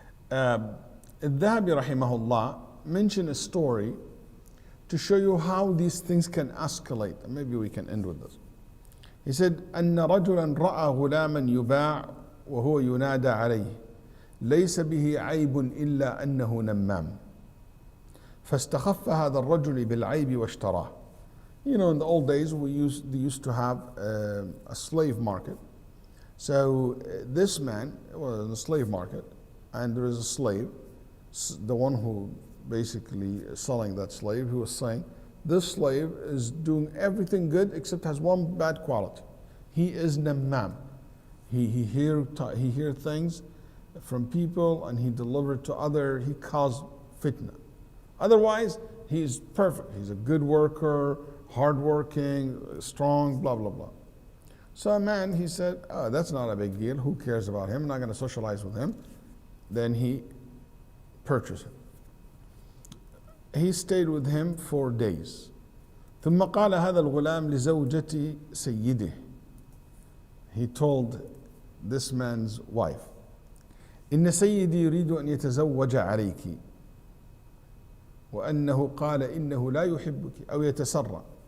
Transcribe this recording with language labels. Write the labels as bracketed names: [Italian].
[English] Al-Dhahabi rahimahullah mentioned a story to show you how these things can escalate. And maybe we can end with this. He said, [Arabic] أن رجلا رأى غلاما يباع وهو ينادى عليه ليس به عيب إلا أنه نمام فاستخف هذا الرجل بالعيب واشتراه. [English] You know, in the old days they used to have a slave market. So this man was in the slave market, and there is a slave, the one who basically selling that slave, who was saying, this slave is doing everything good except has one bad quality. He is namam. He hear things from people and he deliver to other. He caused fitna. Otherwise, he's perfect. He's a good worker, hardworking, strong, blah blah blah. So a man, he said, oh, that's not a big deal. Who cares about him? I'm not going to socialize with him. Then he purchased him. He stayed with him 4 days. [Arabic] ثم قال هذا الغلام لزوجة سيده. [English] he told this man's wife, [Arabic] إن سيدي يريد أن يتزوج عليك وأنه قال إنه لا يحبك أو يتسرع.